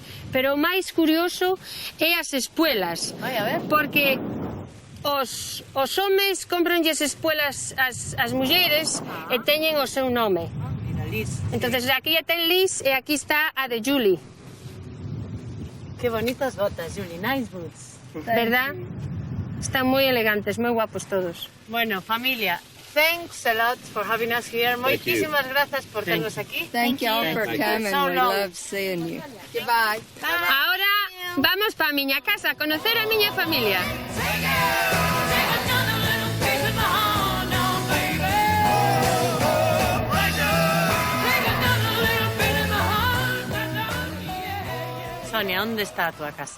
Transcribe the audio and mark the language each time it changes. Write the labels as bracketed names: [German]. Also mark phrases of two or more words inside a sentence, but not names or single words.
[Galician] Pero o máis curioso é as espuelas. Vai, a ver. Porque os homes compranlles espuelas as mulleres e teñen o seu nome. Mira, Liz. Entonces aquí ten Liz e aquí está a de Julie. Que bonitas botas, [English] Julie, nice boots. [Spanish] ¿Verdad? [Galician] Están moi elegantes, moi guapos todos. Bueno, familia, [English] thanks a lot for having us here. [Galician] Moitísimas grazas por ternos aquí. [English] Thank you all for coming. So We long. love seeing you. Goodbye. [Galician] Ahora vamos para a miña casa a conocer a miña familia. Sonia, onde está a túa casa?